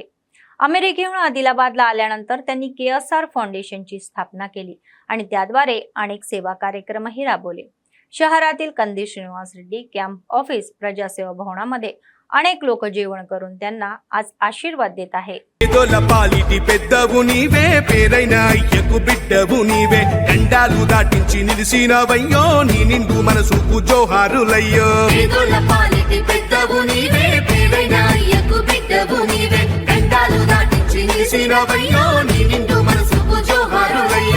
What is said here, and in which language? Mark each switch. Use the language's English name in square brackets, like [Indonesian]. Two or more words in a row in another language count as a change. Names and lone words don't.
[Marathi] अमेरिकेहून आदिलाबादला आल्यानंतर त्यांनी KSR फाउंडेशनची स्थापना केली आणि त्याद्वारे अनेक सेवा कार्यक्रमही राबवले. शहरातील कंदी श्रीनिवास रेड्डी कॅम्प ऑफिस प्रजासेवा भवनामध्ये अनेक लोक जेवण करून त्यांना आज आशीर्वाद देत आहे. [Telugu] పాలిటి పెద్దవు నీవే పేరైన అయ్యకు బిడ్డవు నీవే గండాలు దాటించి నిలిసినవయ్యో నీ నిండు మనసుకు జోహారులయ్యో పాలిటి పెద్దవు నీవే పేరైన అయ్యకు బిడ్డవు నీవే గండాలు దాటించి నిలిసినవయ్యో నీ నిండు మనసుకు జోహారులయ్యో